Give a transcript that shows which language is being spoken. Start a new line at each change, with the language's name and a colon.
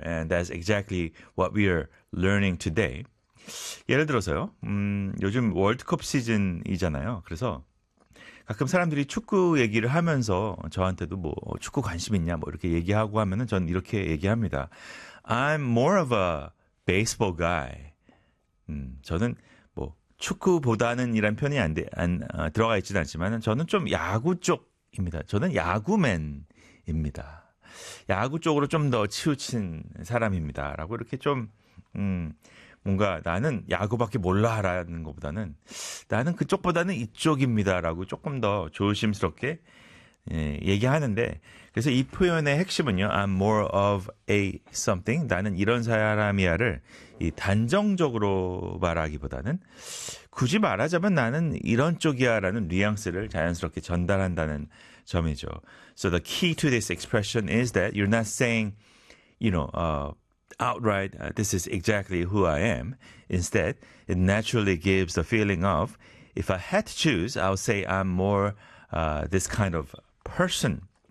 English: And that's exactly what we are learning today.
Korean: 예를 들어서요. 요즘 월드컵 시즌이잖아요. 그래서 가끔 사람들이 축구 얘기를 하면서 저한테도 뭐 축구 관심 있냐 뭐 이렇게 얘기하고 하면은 전 이렇게 얘기합니다.
English: I'm more of a baseball guy.
Korean: 저는 뭐 축구보다는 이란 편이 들어가 있진 않지만 저는 좀 야구 쪽입니다. 저는 야구맨입니다. 야구 쪽으로 좀 더 치우친 사람입니다. 라고 이렇게 좀, 뭔가 나는 야구밖에 몰라라는 것보다는 나는 그쪽보다는 이쪽입니다. 라고 조금 더 조심스럽게 얘기하는데 그래서 이 표현의 핵심은요.
English: I'm more of a something.
Korean: 나는 이런 사람이야를 이 단정적으로 말하기보다는 굳이 말하자면 나는 이런 쪽이야라는 뉘앙스를 자연스럽게 전달한다는 점이죠.
English: So the key to this expression is that you're not saying, you know, outright, this is exactly who I am. Instead, it naturally gives the feeling of, if I had to choose, I'll say I'm more this kind of person.